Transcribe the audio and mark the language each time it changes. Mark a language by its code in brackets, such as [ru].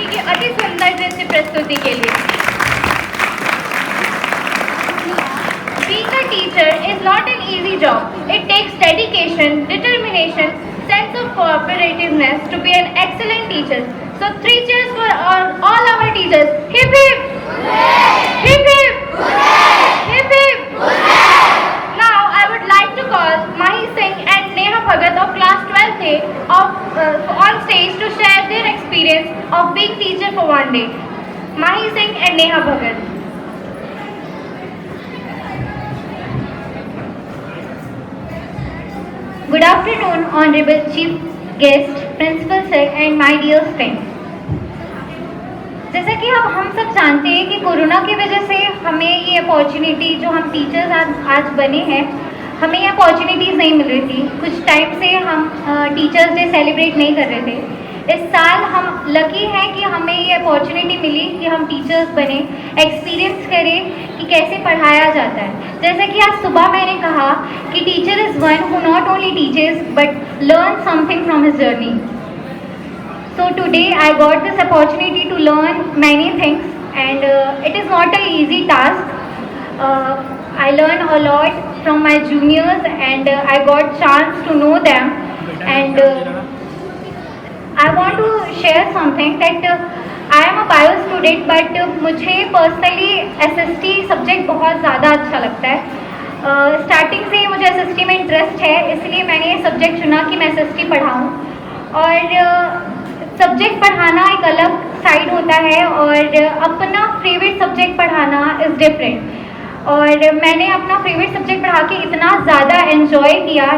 [hi] अति सुंदर नृत्य प्रस्तुति के लिए। [en] Being a teacher is not an easy job. It takes dedication, determination, sense of cooperativeness to be an excellent teacher. So 3 cheers for all our teachers. Hip hip! Hip hip! Hip hip! Now I would like to call Mahi Singh and Neha Bhagat of class 12th A on stage to share their experience of being teacher for one day. Mahi Singh and Neha Bhagat. Good afternoon, Honorable Chief Guest, Principal Sir and my dear friends. [hi] जैसा कि अब हम सब जानते हैं कि corona की वजह से हमें ये अपॉर्चुनिटी जो हम टीचर्स आज बने हैं, हमें ये अपॉर्चुनिटीज़ नहीं मिल रही थी। कुछ टाइम से हम टीचर्स डे सेलिब्रेट नहीं कर रहे थे। इस साल हम लकी हैं कि हमें ये अपॉर्चुनिटी मिली कि हम टीचर्स बने, एक्सपीरियंस करें कि कैसे पढ़ाया जाता है। जैसा कि आज सुबह मैंने कहा कि [en] Teacher is one who not only teachers but learn something from his journey. So today I got this opportunity to learn many things and it is not an easy task. I learned a lot from my juniors and I got chance to know them and I want to share something that I am a bio student but [hi] मुझे [en] personally SST [hi] subject बहुत ज़्यादा अच्छा लगता है। Starting से मुझे SST में interest है, इसलिए मैंने ये सब्जेक्ट चुना कि मैं SST पढ़ाऊँ। और सब्जेक्ट पढ़ाना एक अलग साइड होता है और अपना फेवरेट सब्जेक्ट पढ़ाना [en] Is different. [hi] और मैंने अपना फेवरेट सब्जेक्ट पढ़ा के इतना ज़्यादा एंजॉय किया।